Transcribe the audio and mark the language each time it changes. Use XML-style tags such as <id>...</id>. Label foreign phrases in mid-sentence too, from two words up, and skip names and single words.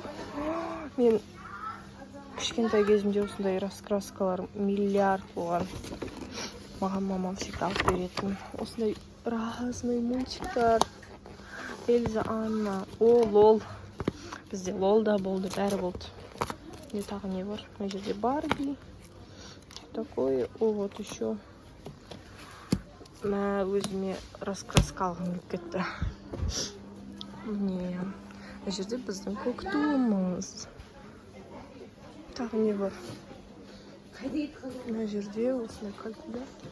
<kk>Мен кішкентай кезімде осындай раскраскалар миллиард болған. Маған мамам всегда алып беретін. Осындай разный мультиктар. Эльза, Анна. О, лол. Бізде лол да болды, бәрі болды. Не тағы не бар? Мына жерде Барби.</kk> <ru>Такое. О, вот еще.</ru> <kk>Мә өзіме раскраска алғым келіп кетті. Міне. Мына жерде біздің көк туымыз. Тағы не бар? Мына жерде осындай калькулятор.</kk>